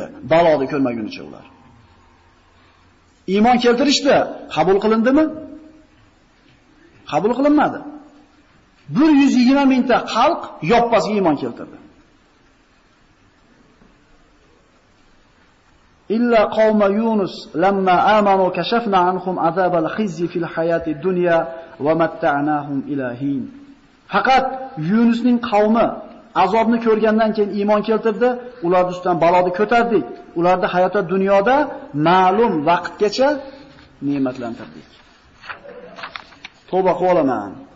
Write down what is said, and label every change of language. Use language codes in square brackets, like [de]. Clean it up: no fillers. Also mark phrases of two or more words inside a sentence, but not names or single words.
[uz] Baloni ko'rmagunicha ular. Iymon keltirishdi, qabul qilindimi? Qabul qilinmadi. 120 mingta xalq yoppasiga iymon keltirdi. [ar] إلا قوم يونس لما آمنوا كشفنا عنهم عذاب الخزي في الحياة الدنيا ومتعناهم إلى حين. [uz] Faqat Yunusning qavmi azobni ko'rgandan keyin iymon keltirdi, ular ustidan baloni ko'tardik. Ularni hayotda dunyoda ma'lum vaqtgacha ne'matlantirdik. Tavba qilib olaman.